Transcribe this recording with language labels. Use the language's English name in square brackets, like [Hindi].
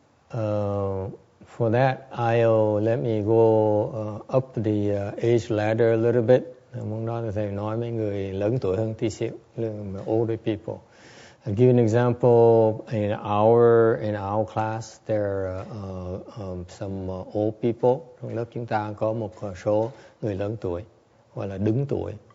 [English] For that, let me go up the age ladder a little bit. [Vietnamese] Muốn nói là thầy nói mấy người lớn tuổi hơn tí xíu, [English] older people. I'll give an example. In our class, there are some old people. [Vietnamese] Trong lớp chúng ta có một số người lớn tuổi, gọi là đứng tuổi.